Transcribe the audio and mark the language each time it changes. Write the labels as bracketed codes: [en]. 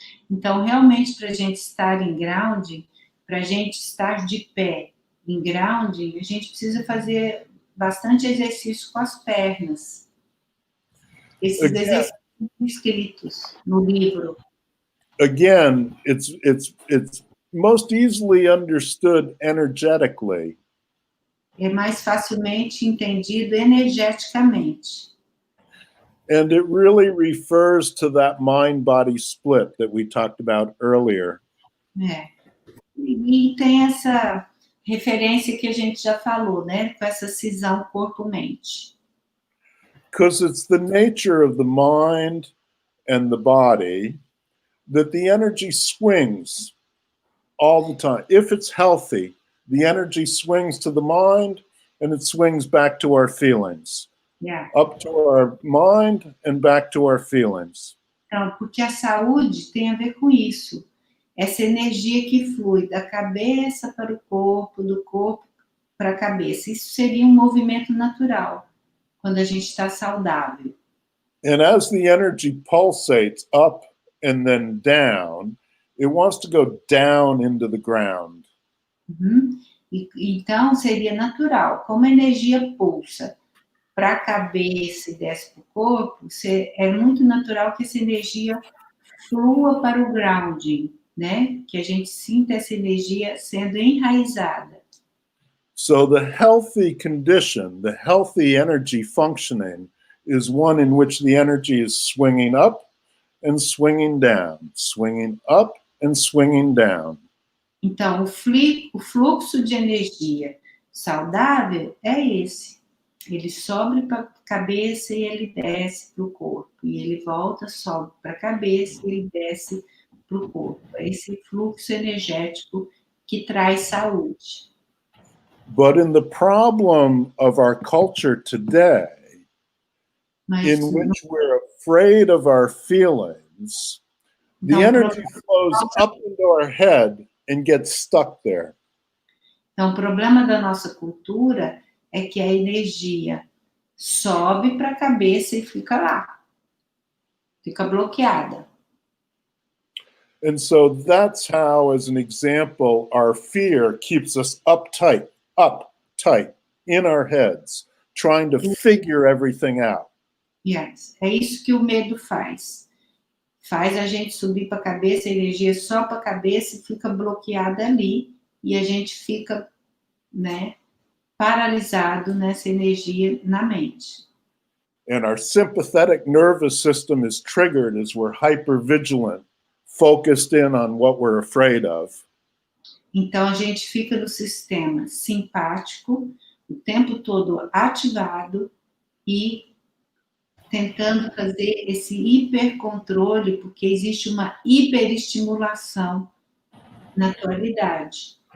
[pt] Então, realmente, para a gente estar em grounding, para a gente estar de pé em grounding, a gente precisa fazer bastante exercício com as pernas. Esses exercícios escritos no livro. [en] Again, it's most easily understood energetically. [pt] É mais facilmente entendido energeticamente. [en] And it really refers to that mind-body split that we talked about earlier. [pt] E tem essa referência que a gente já falou, né? Com essa cisão corpo-mente. [en] Because it's the nature of the mind and the body that the energy swings all the time. If it's healthy, the energy swings to the mind and it swings back to our feelings. Yeah. Up to our mind and back to our feelings. [pt] Então, porque a saúde tem a ver com isso. Essa energia que flui da cabeça para o corpo, do corpo para a cabeça. Isso seria um movimento natural, quando a gente está saudável. [en] And as the energy pulsates up and then down, it wants to go down into the ground. [pt] Uhum. Então, seria natural. Como a energia pulsa para a cabeça e desce para o corpo, é muito natural que essa energia flua para o grounding, né? Que a gente sinta essa energia sendo enraizada. [en] So the healthy condition, the healthy energy functioning, is one in which the energy is swinging up and swinging down, swinging up and swinging down. [pt] Então, o fluxo de energia saudável é esse. Ele sobe para a cabeça e ele desce para o corpo. E ele volta, sobe para a cabeça e ele desce para o corpo. É esse fluxo energético que traz saúde. [en] But in the problem of our culture today, in which we're afraid of our feelings, the energy flows up into our head and gets stuck there. [pt] Então, o problema da nossa cultura é que a energia sobe para a cabeça e fica lá. Fica bloqueada. [en] And so that's how, as an example, our fear keeps us uptight in our heads, trying to figure everything out. [pt] Yes. É isso que o medo faz. Faz a gente subir para a cabeça, a energia sobe para a cabeça e fica bloqueada ali. E a gente fica, né, paralisado nessa energia na mente. [en] And our sympathetic nervous system is triggered as we're hypervigilant, focused in on what we're afraid of. [pt] Então, a gente fica no sistema simpático, o tempo todo ativado e tentando fazer esse hipercontrole, porque existe uma hiperestimulação na atualidade.